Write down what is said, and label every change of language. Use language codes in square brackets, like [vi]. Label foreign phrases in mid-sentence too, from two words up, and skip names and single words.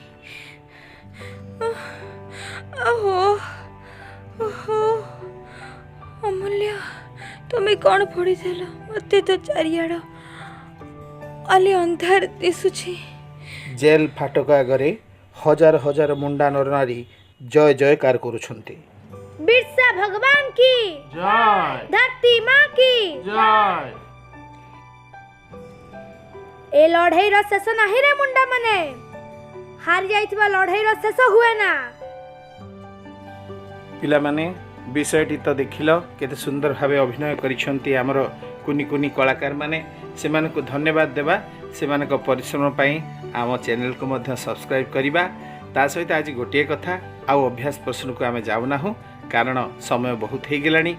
[or] ଓହୋ ଓହୋ ଅମୂଲ୍ୟ, ତୁମେ କ'ଣ ପଢ଼ିଥିଲ? ମୋତେ ତ ଚାରିଆଡ଼ ଅଲି ଅନ୍ଧାର ଦିଶୁଛି। ଜେଲ୍ ଫାଟକ ଆଗରେ ହଜାର ହଜାର ମୁଣ୍ଡା ନରନାରୀ ଜୟ ଜୟକାର କରୁଛନ୍ତି। [hi] बिरसा भगवान की ଜୟ धरती माँ की ଜୟ। [or] ଏ ଲଢ଼େଇ ର ଶେଷ ନାହିଁ ରେ ମୁଣ୍ଡା ମାନେ। ହାରି ଯାଇଥିବା ଲଢ଼େଇ ର ଶେଷ ହୁଏ ନା। ପିଲାମାନେ ବିଷୟଟି ତ ଦେଖିଲ, କେତେ ସୁନ୍ଦର ଭାବେ ଅଭିନୟ କରିଛନ୍ତି ଆମର କୁନି କୁନି କଳାକାରମାନେ। ସେମାନଙ୍କୁ ଧନ୍ୟବାଦ ଦେବା, ସେମାନଙ୍କ ପରିଶ୍ରମ ପାଇଁ ଆମ ଚ୍ୟାନେଲକୁ ମଧ୍ୟ ସବସ୍କ୍ରାଇବ୍ କରିବା। ତା ସହିତ ଆଜି ଗୋଟିଏ କଥା, ଆଉ ଅଭ୍ୟାସ ପ୍ରଶ୍ନକୁ ଆମେ ଯାଉନାହୁଁ କାରଣ ସମୟ ବହୁତ ହେଇଗଲାଣି।